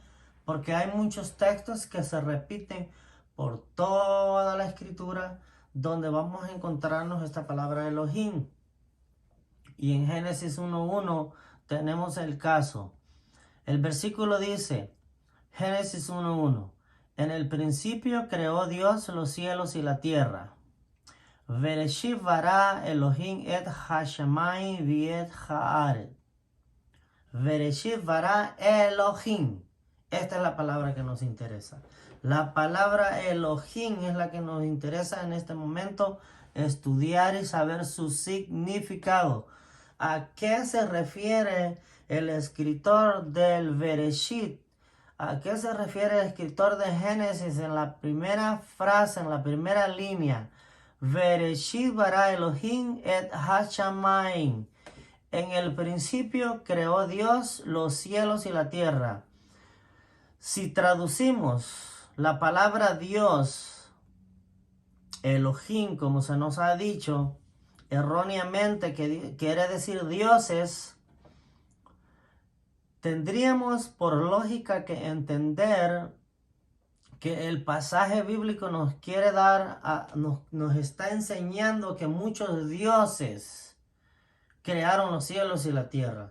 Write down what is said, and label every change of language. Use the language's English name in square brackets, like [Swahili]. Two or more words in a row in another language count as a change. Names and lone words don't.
[Spanish] Porque hay muchos textos que se repiten por toda la escritura donde vamos a encontrarnos esta palabra Elohim. Y en Génesis 1:1 tenemos el caso. El versículo dice, Génesis 1:1, en el principio creó Dios los cielos y la tierra. [Hebrew] בראשית ברא אלהים את השמים ואת הארץ. בראשית ברא אלהים. [Spanish] Esta es la palabra que nos interesa. La palabra Elohim es la que nos interesa en este momento estudiar y saber su significado. ¿A qué se refiere el escritor del Bereshit? ¿A qué se refiere el escritor de Génesis en la primera frase, en la primera línea? [Hebrew] בראשית ברא אלהים את השמים. [Spanish] En el principio creó Dios los cielos y la tierra. Si traducimos la palabra Dios, Elohim, como se nos ha dicho, erróneamente, que quiere decir dioses, tendríamos por lógica que entender que el pasaje bíblico nos quiere nos está enseñando que muchos dioses crearon los cielos y la tierra.